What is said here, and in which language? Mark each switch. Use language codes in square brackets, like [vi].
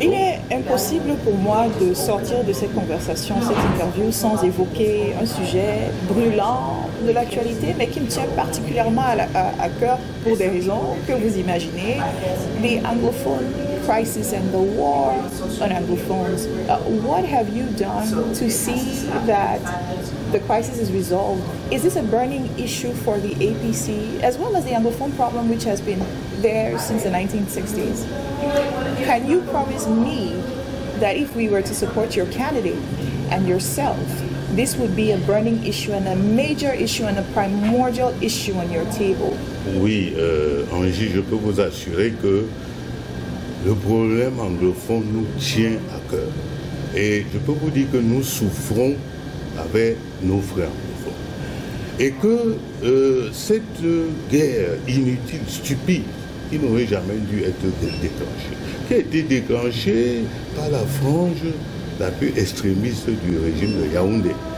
[fr] Il est impossible pour moi de sortir de cette conversation, cette interview, sans évoquer un sujet brûlant de l'actualité, mais qui me tient particulièrement à cœur pour des raisons que vous imaginez. [en] The Anglophone crisis and the war on Anglophones. What have you done to see that the crisis is resolved? Is this a burning issue for the APC, as well as the Anglophone problem, which has been there since the 1960s? Can you promise me that if we were to support your candidate and yourself, this would be a burning issue and a major issue and a primordial issue on your table? [fr] Oui, Angie, je peux vous assurer que le problème anglophone nous tient à cœur. Et je peux vous dire que nous souffrons avec nos frères anglophones. Et que cette guerre inutile, stupide, qui n'aurait jamais dû être déclenchée, qui a été déclenchée par la frange la plus extrémiste du régime de Yaoundé.